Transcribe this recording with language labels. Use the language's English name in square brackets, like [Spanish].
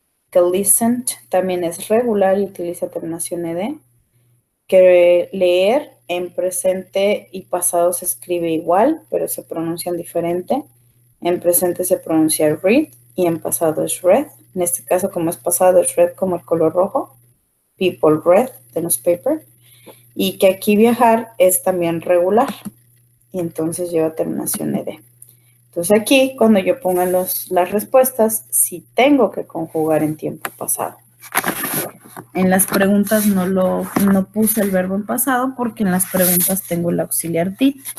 [Spanish] Que listened también es regular y utiliza terminación ed. Que leer en presente y pasado se escribe igual, pero se pronuncian diferente. En presente se pronuncia read y en pasado es read. En este caso, como es pasado, es red como el color rojo. [English] People read the newspaper. [Spanish] Y que aquí viajar es también regular. Y entonces lleva terminación ed. Entonces aquí, cuando yo ponga las respuestas, sí tengo que conjugar en tiempo pasado. En las preguntas no puse el verbo en pasado porque en las preguntas tengo el auxiliar did.